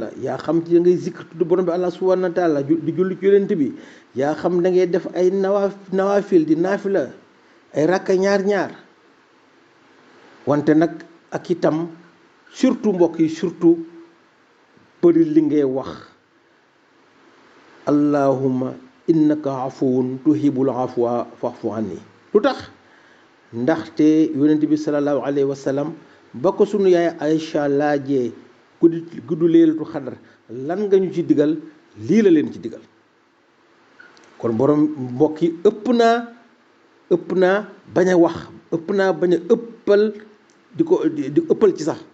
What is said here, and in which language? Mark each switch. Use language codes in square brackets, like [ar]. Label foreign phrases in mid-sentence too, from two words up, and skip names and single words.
[wo] la, yaa xam ci da ngay zikr tudd borom bi [ar] الله سبحانه وتعالى [wo] di julli ci yonent bi, yaa xam da ngay def ay nawaafil di naafila ay rakka ñaar wante nag ak itam surtout mbokk yi, surtout bëri li ngay wax [ar] اللهم إنك عفو تحب العفو فاعف عني. [wo] lu tax? ndaxte yonent bi [ar] صلى الله عليه وسلم [wo] ba ko sunu yaay Aïcha laajee guddi [ar] ليلة القدر [wo] lan nga ñu ci digal, lii la leen ci digal. kon borom mbokk yi ëpp naa bañ a wax, ëpp naa bañ a ëppal di ëppal ci sax.